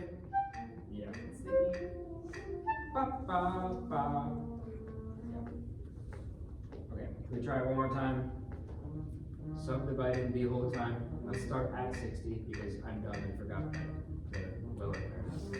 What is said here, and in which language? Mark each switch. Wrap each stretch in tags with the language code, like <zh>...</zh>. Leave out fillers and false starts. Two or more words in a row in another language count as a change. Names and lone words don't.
<en>Yeah. It's the E. Ba, ba, ba. Okay, we try it one more time. Subdividing the whole time. Let's start at 60 because I'm dumb and forgot the lower there.</en>